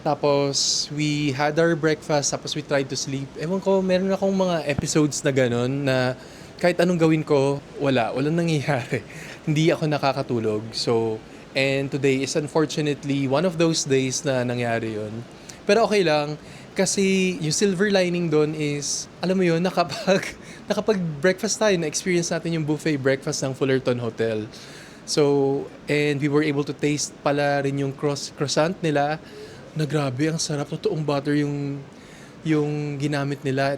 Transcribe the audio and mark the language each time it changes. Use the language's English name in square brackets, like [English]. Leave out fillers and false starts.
[English] Tapos we had our breakfast tapos we tried to sleep. [Filipino] Ewan ko, meron akong mga episodes na ganun na kahit anong gawin ko, walang nangyayari. Hindi ako nakakatulog. [English] So, and today is unfortunately one of those days [Filipino] na nangyari yun. Pero okay lang. Kasi yung silver lining doon is, alam mo yun, nakapag-breakfast tayo, na-experience natin yung buffet breakfast ng Fullerton Hotel. [English] So, and we were able to taste [Filipino] pala rin yung croissant nila, na grabe, ang sarap, totoong butter yung ginamit nila.